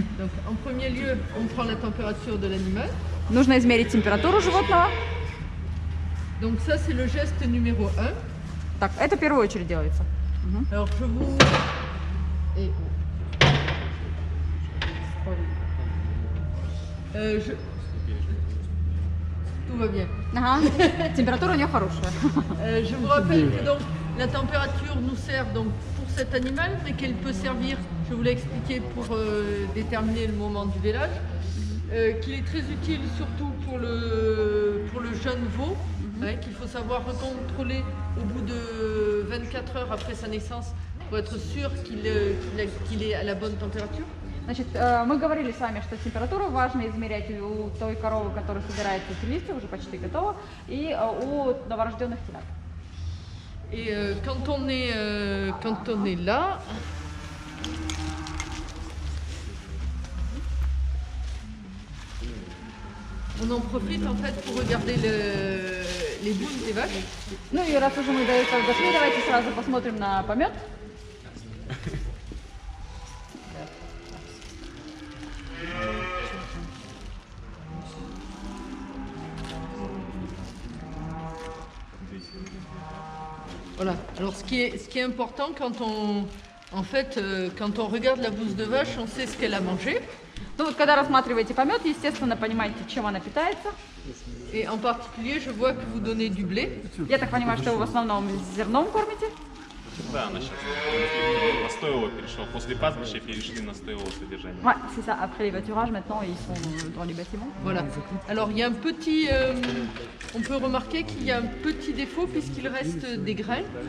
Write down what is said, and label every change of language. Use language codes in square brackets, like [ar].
[fr] Donc en premier lieu, on prend la température de l'animal. [ru] нужно измерить температуру животного. [fr] Donc ça c'est le geste numéro 1. [ru] Так, это в первую очередь делается. [fr] Alors je vous... Et... Tout va bien. [ru] Ага. Температура у нее хорошая. [fr] Je vous rappelle que donc, la température nous sert donc, pour cet animal, mais qu'elle peut servir, je vous l'ai expliqué, pour déterminer le moment du vélage, qu'il est très utile surtout pour le jeune veau, qu'il faut savoir recontrôler au bout de 24 heures après sa naissance pour être sûr qu'il est à la bonne température. [ru] Значит, мы говорили с вами, что температуру важно измерять у той коровы, которая собирается телиться, уже почти готова, и у новорожденных телят. [fr] Et quand on est là, on en profite en fait pour regarder les boules des vaches. [ru] Ну и раз уже мы до этого дошли, давайте сразу посмотрим на помет. [fr] Voilà. Alors ce qui est important quand on regarde la bouse de vache, on sait ce qu'elle a mangé. [ru] Ну вот, когда рассматриваете помет, естественно, понимаете, чем она питается. [fr] Et en particulier, je vois que vous donnez du blé. [ru] Я так понимаю, что вы в основном зерном кормите. Да, она сейчас на стойло перешла. После пастбища перешли на стойло содержание. [fr] Ouais, c'est ça. Après les pâturages, maintenant, ils sont dans les bâtiments. Voilà. Alors il y a un petit, on peut remarquer qu'il y a un petit défaut puisqu'il reste des grains.